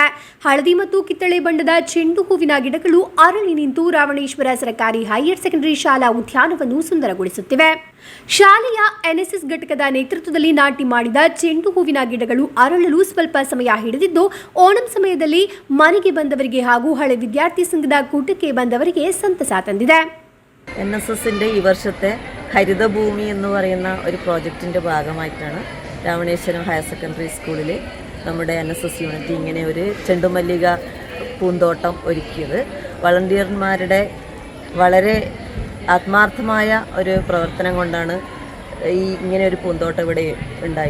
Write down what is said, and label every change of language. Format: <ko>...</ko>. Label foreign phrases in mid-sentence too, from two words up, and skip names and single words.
<kn>ಹಳದಿ ಮತ್ತು ಕಿತ್ತಳೆ ಬಣ್ಣದ ಚೆಂಡು ಹೂವಿನ ಗಿಡಗಳು ಅರಳಿ ನಿಂತು ರಾವಣೇಶ್ವರ ಸರ್ಕಾರಿ ಹೈಯರ್ ಸೆಕೆಂಡರಿ ಶಾಲಾ ಉದ್ಯಾನವನ್ನು ಸುಂದರಗೊಳಿಸುತ್ತಿವೆ. ಶಾಲೆಯ ಎನ್ಎಸ್ಎಸ್ ಘಟಕದ ನೇತೃತ್ವದಲ್ಲಿ ನಾಟಿ ಮಾಡಿದ ಚೆಂಡು ಹೂವಿನ ಗಿಡಗಳು ಅರಳಲು ಸ್ವಲ್ಪ ಸಮಯ ಹಿಡಿದಿದ್ದು, ಓಣಂ സമയದಲ್ಲಿ ಮನೆಗೆ ಬಂದವರಿಗೆ ಹಾಗೂ ಹಳೆ ವಿದ್ಯಾರ್ಥಿ ಸಂಘದ ಕೂಟಕ್ಕೆ ಬಂದವರಿಗೆ ಸಂತಸ ತಂದಿದೆ.</kn> <ml>NSSൻ്റെ ഈ വർഷത്തെ ഹരിതഭൂമി എന്ന് പറയുന്ന ഒരു പ്രോജക്റ്റിൻ്റെ ഭാഗമായിട്ടാണ് രാവണേശ്വരം ഹയർ സെക്കൻഡറി സ്കൂളിൽ നമ്മുടെ NSS യൂണിറ്റ് ഇങ്ങനെ ഒരു ചെണ്ടുമല്ലിക പൂന്തോട്ടം ഒരുക്കിയത്. വളണ്ടിയർമാരുടെ വളരെ ആത്മാർത്ഥമായ ഒരു പ്രവർത്തനം കൊണ്ടാണ് ഇങ്ങനെ ഒരു പൂന്തോട്ടം ഇവിടെ ഉണ്ടായി.</ml>